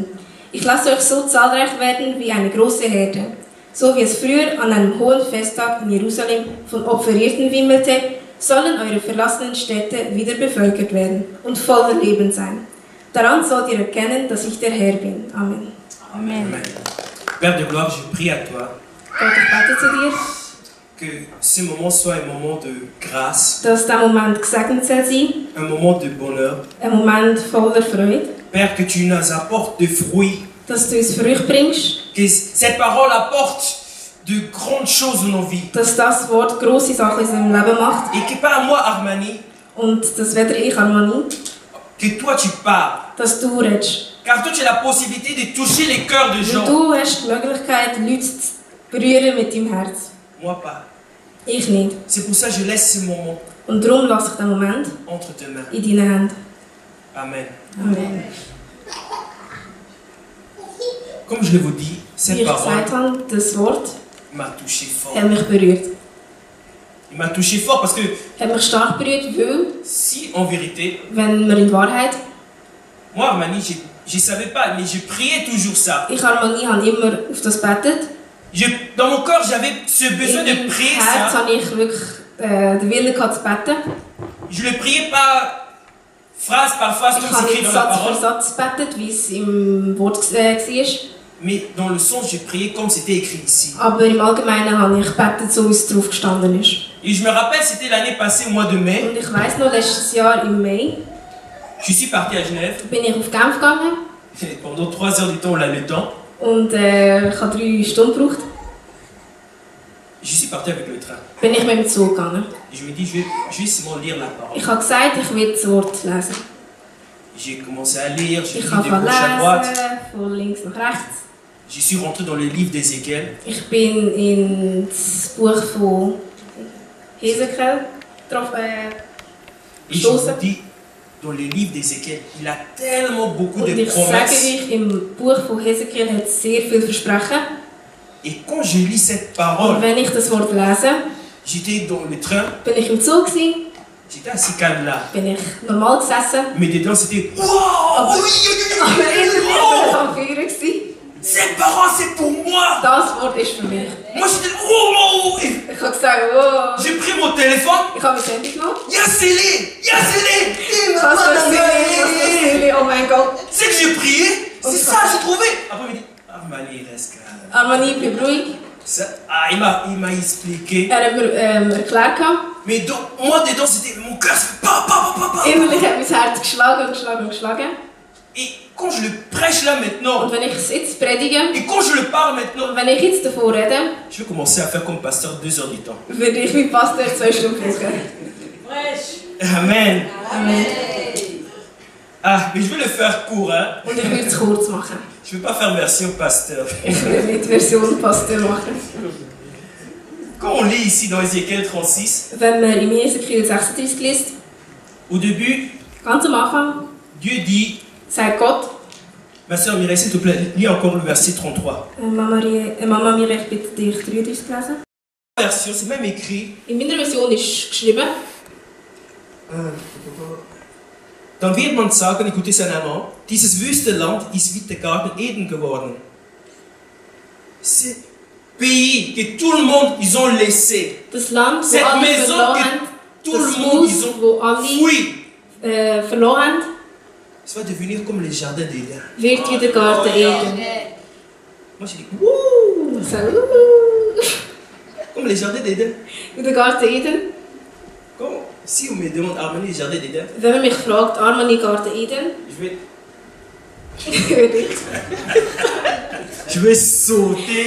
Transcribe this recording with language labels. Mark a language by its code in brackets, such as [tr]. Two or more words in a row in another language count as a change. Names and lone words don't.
[de] Ich lasse euch so zahlreich werden wie eine große Herde. So wie es früher an einem hohen Festtag in Jerusalem von Opferierten wimmelte, sollen eure verlassenen Städte wieder bevölkert werden und voller Leben sein. Daran sollt ihr erkennen, dass ich der Herr bin. Amen. Amen. [fr] Père de gloire, je prie à toi [de] Gott, ich bete zu dir, [fr] que ce moment soit un moment de grâce, [de] dass dieser Moment gesegnet soll sein, [fr] un moment de bonheur. [de] ein Moment voller Freude, [fr] Père, que tu nous apportes de fruits, [de] dass du uns Früchte bringst, [fr] que cette parole apporte de grandes choses dans nos vies. [de] dass das Wort grosse Sachen in unserem Leben macht [fr] Et que par moi, Armani, [de] und dass weder ich, Armani, [fr] que toi tu parles. [de] dass du redest. [fr] Car toi tu as la possibilité de toucher les cœurs de [de] Weil [fr] gens. [de] du hast die Möglichkeit, Leute zu berühren mit deinem Herz. [fr] Moi pas. [de] Ich nicht. [fr] C'est pour ça que je laisse ce moment [de] Und darum lasse ich den Moment [fr] entre tes mains. [de] in deinen Händen. [fr] Amen. [de] Amen. [fr] Comme je vous dis, [de] Wie [fr] cette [de] ich [fr] parole [de] gesagt habe, das Wort [fr] m'a touché fort. [de] hat mich berührt. [fr] Il m'a touché fort parce que [de] Hat mich stark berührt, weil, [fr] si en vérité, [de] wenn wir in Wahrheit, [fr] moi Armani, je ne savais pas, mais je priais toujours ça. [de] ich Harmonie habe immer auf das gebetet. [fr] Dans mon corps, j'avais ce besoin [de] In [fr] de [de] meinem [fr] prier [de] Herz [fr] ça. [de] habe ich wirklich den Willen gehabt zu beten. [fr] Je le priais pas phrase par phrase [de] Ich [fr] comme [de] habe [fr] c'est écrit [de] nicht [fr] dans la [de] Satz für [fr] parole, [de] Satz gebetet, wie es im Wort war. [fr] mais dans le sens, je priais comme c'était écrit ici. [de] Aber im Allgemeinen habe ich gebetet, so wie es drauf gestanden ist. [fr] Et je me rappelle, c'était l'année passée, au mois de mai. [de] Und ich weiss noch, letztes Jahr im Mai [fr] Je suis parti à Genève. [de] bin ich auf Genf gegangen [fr] Et pendant 3 heures du temps, on a le temps. [de] und ich habe 3 Stunden gebraucht. [fr] Je suis parti avec le train. [de] Bin ich mit dem Zug gegangen. [fr] Et je me dis, je vais seulement lire la parole. [de] Ich habe gesagt, ich will das Wort lesen. [fr] J'ai commencé à lire, j'ai [de] Ich [fr] lu de [de] habe [fr] gauche à droite. [de] lesen, von links nach rechts. [fr] Je suis rentré dans le livre d'Ézéchiel. [de] Ich bin ins Buch von Hesekiel [fr] Et je vous [de] gestoßen. [fr] dis, dans le livre d'Ézéchiel, il a tellement beaucoup [de] Und [fr] de [de] ich sage [fr] promesses. [de] euch, im Buch von Hesekiel hat es sehr viel Versprechen. [fr] Et quand je lis cette [de] Und [fr] parole, [de] wenn ich das Wort lese, [fr] j'étais dans le train, [de] bin ich im Zug gewesen, [fr] j'étais assis calme là. [de] bin ich normal gesessen. [fr] Mais dedans, c'était wow, [de] Aber [fr] oui, oui, oui, [de] aber [fr] oui, [de] innen [fr] oui, [de] war ich [fr] wow. [de] am Feiern gewesen. [fr] Cette parole, c'est pour moi. [de] Das Wort ist für mich. [fr] Moi, j'étais oh, oh. Et [de] Ich habe gesagt, oh. [fr] j'ai pris mon téléphone. [de] Ich habe mein Handy genommen. Yassélé, Yassélé. Was für Silly, oh mein Gott. [fr] C'est que j'ai prié, c'est Oh, ça, j'ai trouvé. Après, il me dit, Armani, reste calme. [de] Armani, bleib ruhig. [fr] Ça, il m'a expliqué. [de] Er hat mir erklärt. [fr] Mais moi, dedans, c'était mon cœur, c'est pa, pa, pa, pa, pa. [de] Innerlich hat mein Herz geschlagen und geschlagen und geschlagen. [fr] Et quand je le prêche là maintenant, [de] Und wenn ich es jetzt predige, [fr] et quand je le parle maintenant, [de] und wenn ich jetzt davon rede, [fr] je vais commencer à faire comme pasteur 2 heures du temps. [de] würde ich wie Pastor 2 Stunden brauchen. [fr] Amen. [de] Amen. [fr] Ah, mais je vais le faire court, hein. [de] Und ich würde es kurz machen. [fr] Je ne vais pas faire version pasteur. [de] Ich will nicht die Version Pastor machen. [fr] Quand on lit ici dans Ézéchiel 36, [de] Wenn man im Hesekiel 36 liest, [fr] au début, [de] ganz am Anfang, [fr] Dieu dit, [de] sagt Gott, [fr] ma soeur Mireille, s'il te plaît, lis encore le verset 33. [de] Mama Mirre, ich bitte dich, 33 zu lesen. [fr] Version, c'est même écrit, [de] In meiner Version ist geschrieben, dann wird man sagen, [fr] écoutez ça en allemand, [de] dieses wüste Land ist wie der Garten Eden geworden. [fr] Ce pays que tout le monde, ils ont laissé. [de] das Land, wo [fr] Cette [de] alle [fr] maison [de] verloren [fr] que [de] haben, [fr] tout le [de] das [fr] monde, [de] Haus, [fr] ils ont [de] wo alle [fr] fui. [de] verloren haben, [fr] Ça va devenir comme les jardins d'Éden. [de] wird wie der Garten Eden. [fr] Moi je dis, wouh, [de] So, [fr] comme les jardins d'Éden. [de] wie der Garten Eden. [fr] Comme, si on me demande Armani, les jardins d'Éden, [de] Wenn man mich fragt, Armani Garten Eden, [fr] je vais sauter.